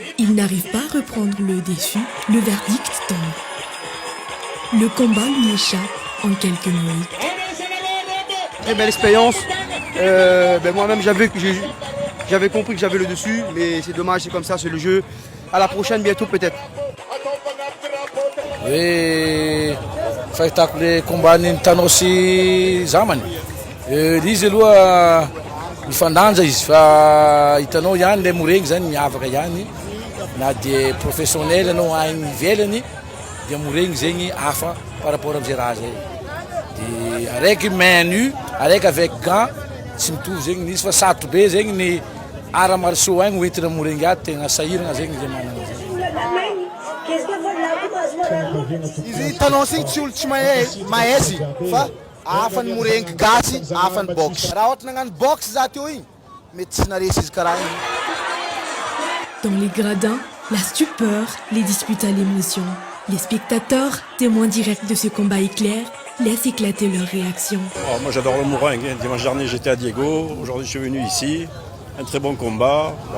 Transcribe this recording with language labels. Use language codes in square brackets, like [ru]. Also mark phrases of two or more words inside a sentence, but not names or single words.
[fr] Il n'arrive pas à reprendre le défi, le verdict tombe. Le combat lui échappe en quelques minutes. Très belle expérience. Moi-même, j'avais compris que j'avais le dessus, mais c'est dommage, c'est comme ça, c'est le jeu. À la prochaine, bientôt peut-être. [mg] Hoe fahitako le combat-ny Thanos sy Zamany. Izy aloha mifandanja izy fa hitanao ihany le morengy zany miavaka ihany na dia professionnel anao agny ivelany dia morengy zegny hafa [fr] par rapport [mg] am'zay raha zay. Dia araiky [fr] main nu, [mg] araiky [fr] avec gants [mg] tsy mitovy zegny izy fa sarotra be zegny ny [fr] art martiaux [mg] agny hoentina morengy ato tegna sahirana zegny le manana zegny. Izy Thanos igny tsy olo tsy mahezy fa afany morengy gasy, afany boxe. Raha ohatra nagnano boxe za teo igny, mety tsy naresy izy karaha igny. [fr] Dans les gradins, la stupeur, les disputes à l'émotion. Les spectateurs, témoins directs de ce combat éclair, laissent éclater leurs réactions. Oh, moi j'adore le mouringue. Dimanche dernier j'étais à Diego, aujourd'hui je suis venu ici. Un très bon combat. Bon.